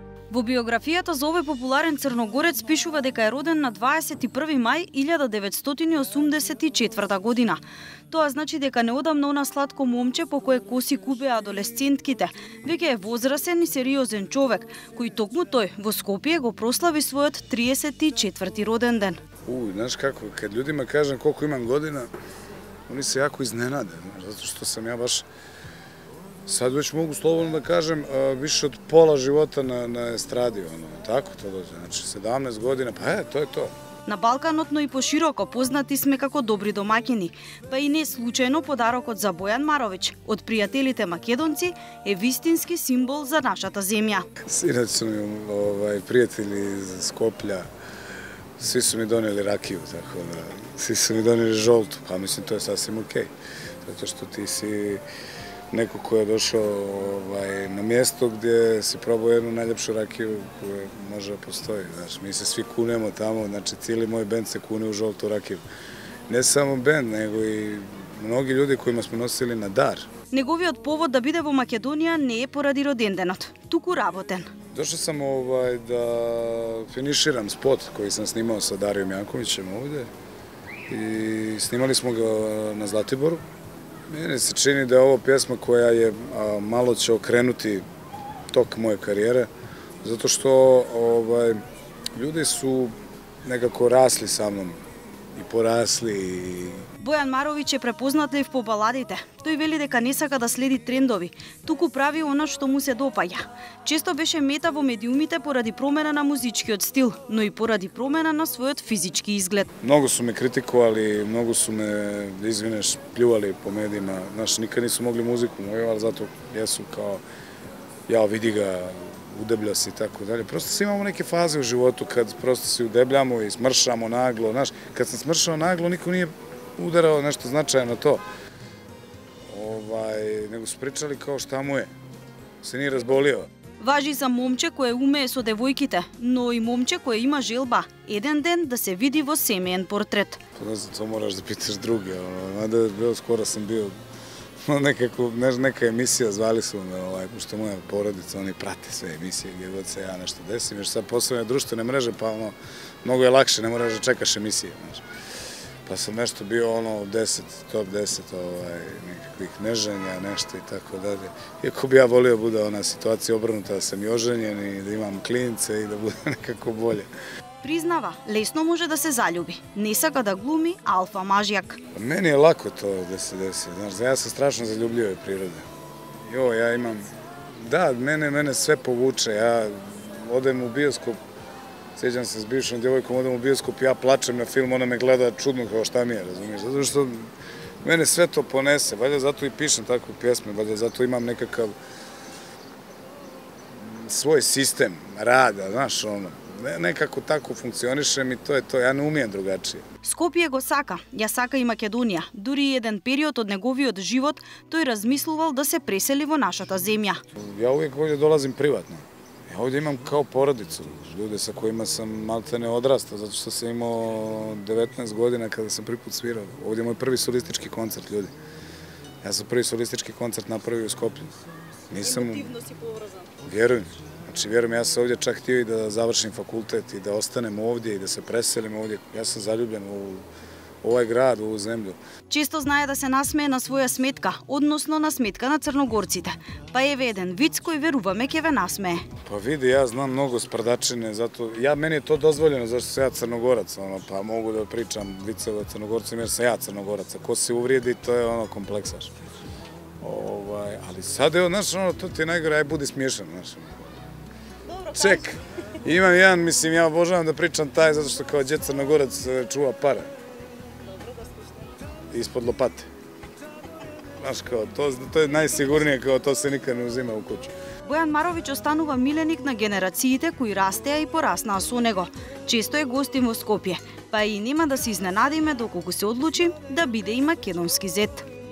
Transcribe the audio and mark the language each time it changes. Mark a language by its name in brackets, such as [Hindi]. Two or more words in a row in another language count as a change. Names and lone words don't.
[Macedonian] Во биографијата за овој популарен црногорец пишува дека е роден на 21 мај 1984 година. Тоа значи дека неодамна она сладко момче по кое коси купеа адолесцентките, веќе е возрасен и сериозен човек, кој токму тој во Скопје го прослави својот 34-ти роден ден. [Serbian] Знаеш како, kad ljudima kažem koliko imam godina, oni se jako iznenade, zato što sam ja baš, sad već mogu slobodno da kažem, više od pola života na estradi, tako to dođe, znači 17 godina, pa to je to. [Macedonian] На Балканот, но и пошироко познати сме како добри домаќини, па и не случајно подарокот за Бојан Маровиќ од пријателите македонци е вистински символ за нашата земја. [Serbian] Sinoć su mi prijatelji iz Skoplja, svi su mi doneli rakiju, tako da, svi su mi doneli žoltu, pa mislim to je sasvim okej, zato što ti si neko ko je došao na mjesto gdje si probao jednu najljepšu rakiju koja može da postoji. Znaš, mi se svi kunemo tamo, znači cijeli moj bend se kune u žoltu rakiju. Ne samo bend, nego i mnogi ljudi kojima smo nosili na dar. [Macedonian] Неговиот повод да биде во Македонија не е поради роденденот, туку работен. [Serbian] Došao sam da finiširam spot koji sam snimao sa Darijom Jankovićem ovdje i snimali smo ga na Zlatiboru. Meni se čini da je ovo pjesma koja je malo će okrenuti tok moje karijere, zato što ljudi su nekako rasli sa mnom i porasli. [Macedonian] Бојан Маровиќ е препознатлив по баладите. Тој вели дека не сака да следи трендови, туку прави она што му се допаѓа. Често беше мета во медиумите поради промена на музичкиот стил, но и поради промена на својот физички изглед. [Serbian] Много su me kritikovali, mnogo su me, izvineš, pljuvali po medijima. Znaš, nikad nisu mogli muziku moju, ali zato jesu kao, ja vidi ga, udeblja se i tako dalje. Prosto svi imamo neke faze u životu kad prosto se udebljamo i smršamo naglo. Znaš, kad sam smršao naglo, niko nije udarao nešto značajno na to. Nego su pričali kao šta mu je. Se nije razbolio. [Macedonian] Важи за момче кое умее со девојките, но и момче кое има желба еден ден да се види во семеен портрет. [Serbian] Не знам, to moraš da pitaš druge. Skoro sam bio neka emisija, zvali su me, pošto moja porodica, oni prate sve emisije gdje god se ja nešto desim, jer sad posebno društvene mreže, pa mnogo je lakše, ne moraš da čekaš emisije. Pa sam nešto bio top 10 nekakvih neženja, nešto i tako dalje. Iako bi ja volio da bude ona situacija obrnuta, da sam i oženjen i da imam klince i da bude nekako bolje. [Macedonian] Признава, лесно може да се залюби. Не сака да глуми алфа мажјак. [Serbian] Meni je lako to da se desi. Znaš, ja sam strašno zaljubljive prirode. Ja imam... Da, mene sve povuče. Ja odem u bioskop, sjećam se s bivšom djevojkom, odem u bioskop, ja plačem na film, ona me gleda čudno kao šta mi je, razumiješ? Zato što mene sve to ponese, valjda zato i pišem takve pjesme, valjda zato imam nekakav svoj sistem rada, znaš, nekako tako funkcionišem i to je to, ja ne umijem drugačije. [Macedonian] Скопје го сака, ја сака и Македонија. Дури еден период од неговиот живот тој размислувал да се пресели во нашата земја. [Serbian] Ja uvijek ovdje dolazim privatno. Ja ovdje imam kao porodicu, ljude sa kojima sam maltene odrastao, zato što sam imao 19 godina kada sam prvi put svirao. Ovdje je moj prvi solistički koncert, ljudi. Ja sam prvi solistički koncert napravio u Skoplju. [Macedonian] Emotivno si povrzan. [Serbian] Vjerujem. Znači, vjerujem, ja sam ovdje čak htio i da završim fakultet i da ostanem ovdje i da se preselim ovdje. Ja sam zaljubljen u ovaj grad, u ovu zemlju. [Macedonian] Често знае да се насмее на своја сметка, односно на сметка на црногорците. Па еве еден виц кој веруваме ќе ве насмее. [Serbian] Pa vidi, ja znam mnogo sprdačine, zato meni je to dozvoljeno, zašto sam ja Crnogorac, pa mogu da pričam viceve o Crnogorcima jer sam ja Crnogorac. Ako se uvrijedi, to je kompleksaš. Ali sad, znaš, to ti je najgore, aj budi smiješan, znaš. Ček, imam jedan, mislim, ja obožavam da pričam taj, zato što kao djed Crnogorac čuva pare. Ispod lopate. Znaš, kao, to je najsigurnije, kao to se nikad ne uzima u kuću. [Macedonian] Бојан Маровиќ останува миленик на генерациите кои растеа и пораснаа со него. Често е гостин во Скопје, па и нема да се изненадиме доколку се одлучи да биде и македонски зет.